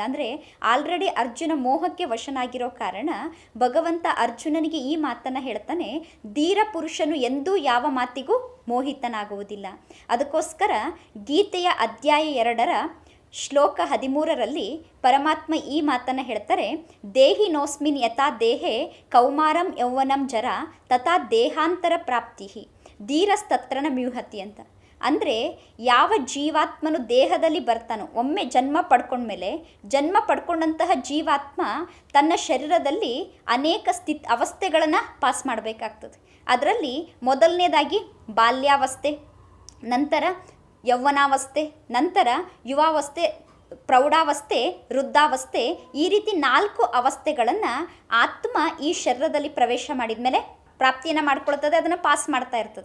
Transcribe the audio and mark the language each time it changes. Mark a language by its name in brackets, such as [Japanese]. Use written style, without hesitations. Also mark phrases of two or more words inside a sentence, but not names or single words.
[Kannada] ಅಂದರೆ ಆಲ್ರೆಡಿ ಅರ್ಜುನ ಮೋಹಕ್ಕೆ ವಶನಾಗಿರೋ ಕಾರಣ ಭಗವಂತ ಅರ್ಜುನನಿಗೆ ಈ ಮಾತನ್ನು ಹೇಳ್ತಾನೆ, ಧೀರ ಪುರುಷನು ಎಂದೂ ಯಾವ ಮಾತಿಗೂ ಮೋಹಿತನಾಗುವುದಿಲ್ಲ. ಅದಕ್ಕೋಸ್ಕರ ಗೀತೆಯ ಅಧ್ಯಾಯ 2 ಶ್ಲೋಕ 13ರಲ್ಲಿ ಪರಮಾತ್ಮ ಈ ಮಾತನ್ನು ಹೇಳ್ತಾರೆ, [Sanskrit] ದೇಹಿನೋಸ್ಮಿನ್ ಯಥಾ ದೇಹೆ ಕೌಮಾರಂ ಯೌವನಂ ಜರ ತಥಾ ದೇಹಾಂತರ ಪ್ರಾಪ್ತಿ ಧೀರಸ್ತತ್ರನ ಮ್ಯೂಹತಿ ಅಂತ. [Kannada] ಅಂದರೆ ಯಾವ ಜೀವಾತ್ಮನು ದೇಹದಲ್ಲಿ ಬರ್ತಾನೋ, ಒಮ್ಮೆ ಜನ್ಮ ಪಡ್ಕೊಂಡ್ಮೇಲೆ ಜನ್ಮ ಪಡ್ಕೊಂಡಂತಹ ಜೀವಾತ್ಮ ತನ್ನ ಶರೀರದಲ್ಲಿ ಅನೇಕ ಅವಸ್ಥೆಗಳನ್ನು ಪಾಸ್ ಮಾಡಬೇಕಾಗ್ತದೆ. ಅದರಲ್ಲಿ ಮೊದಲನೇದಾಗಿ ಬಾಲ್ಯಾವಸ್ಥೆ, ನಂತರ ಯೌವನಾವಸ್ಥೆ, ನಂತರ ಯುವಾವಸ್ಥೆ, ಪ್ರೌಢಾವಸ್ಥೆ, ವೃದ್ಧಾವಸ್ಥೆ, ಈ ರೀತಿ 4 ಅವಸ್ಥೆಗಳನ್ನು ಆತ್ಮ ಈ ಶರೀರದಲ್ಲಿ ಪ್ರವೇಶ ಮಾಡಿದ ಮೇಲೆ ಪ್ರಾಪ್ತಿಯನ್ನು ಮಾಡ್ಕೊಳ್ತದೆ, ಅದನ್ನು ಪಾಸ್ ಮಾಡ್ತಾ ಇರ್ತದೆ.